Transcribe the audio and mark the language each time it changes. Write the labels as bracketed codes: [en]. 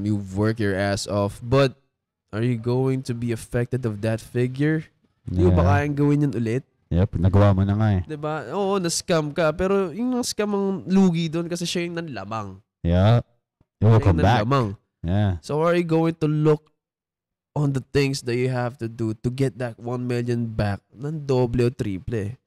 [en] You've worked your ass off. But, are you going to be affected of that figure? [tl] Hindi mo ba kayang gawin yun ulit? Yep, nagawa mo na nga eh. Diba? Oo, na-scam ka. Pero yung na-scam ang lugi doon kasi siya yung nanlamang. [en] Yeah. It will come back. [tl] Nanlamang. [en] Yeah. So, are you going to look on the things that you have to do to get that 1 million back [tl] ng doble o triple?